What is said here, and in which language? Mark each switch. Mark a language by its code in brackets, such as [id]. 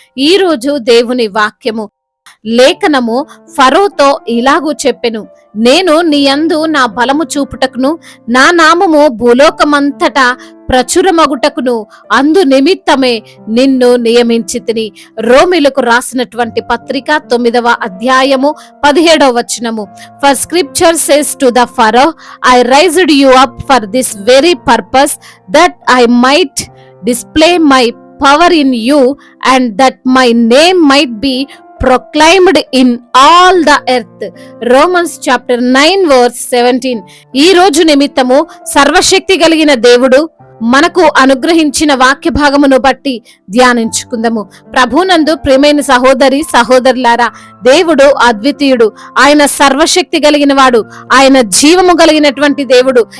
[te] ఈ రోజు దేవుని వాక్యము లేఖనము ఫరోతో ఇలాగూ చెప్పెను, నేను నీ యందు నా బలము చూపుటకును నా నామము భూలోకమంతటా ప్రచురమగుటకును అందు నిమిత్తమే నిన్ను నియమించితిని. రోమిలకు రాసినటువంటి పత్రిక 9వ అధ్యాయము 17వ వచనము. [en] For scripture says to the Pharaoh, I raised you up for this very purpose, that I might display my power in you, and that my name might be proclaimed in all the earth. Romans chapter 9 verse 17. [te] ఈ రోజు నిమిత్తము సర్వశక్తి కలిగిన దేవుడు మనకు అనుగ్రహించిన వాక్య భాగమును బట్టి ధ్యానించుకుందాము. ప్రభునందు ప్రియమైన సహోదరి సహోదరులారా, దేవుడు అద్వితీయుడు, ఆయన సర్వశక్తి కలిగిన వాడు, ఆయన జీవము కలిగినటువంటి దేవుడు.